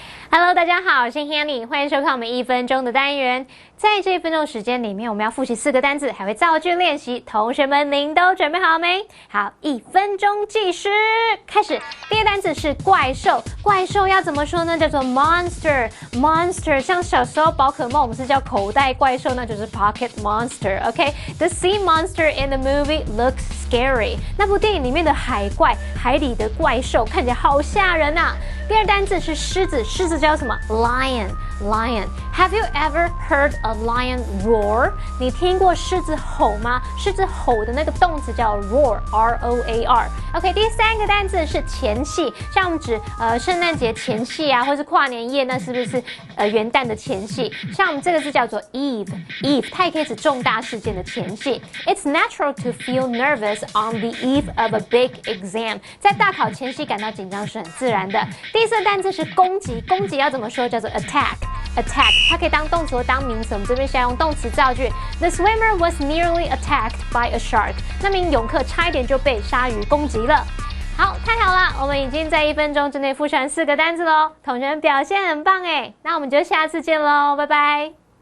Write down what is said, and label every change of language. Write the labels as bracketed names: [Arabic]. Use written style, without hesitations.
[Chinese] Hello， 大家好，我是 Hanny， 欢迎收看我们1分钟的单元。在这1分钟时间里面，我们要复习4个单字，还会造句练习。同学们，您都准备好没？好，1分钟计时，开始。第一个单字是怪兽，怪兽要怎么说呢？叫做 monster。monster 像小时候宝可梦，我们是叫口袋怪兽，那就是 pocket monster。OK， [English] the sea monster in the movie looks scary。 [Chinese] 那部电影里面的海怪，海里的怪兽看起来好吓人啊。第二单字是狮子，狮子叫什么 ？lion。 [English] lion. Have you ever heard a lion roar? [Chinese] 你听过狮子吼吗？狮子吼的那个动词叫 roar, R-O-A-R. OK， 第三个单字是前戏，像我们指圣诞节前戏啊，或是跨年夜，那是不是元旦的前戏？像我们这个字叫做 eve， 它也可以指重大事件的前戏。 [English] It's natural to feel nervous on the eve of a big exam. [Chinese] 在大考前夕感到紧张是很自然的。第四个单字是攻击，攻击要怎么说？叫做 attack， 它可以当动词或当名词。我们这边是要用动词造句。 [English] The swimmer was nearly attacked by a shark. [Chinese] 那名泳客差一点就被鲨鱼攻击了。好，太好了，我们已经在1分钟之内复习4个单字咯，同学们表现很棒诶，那我们就下次见咯，拜拜。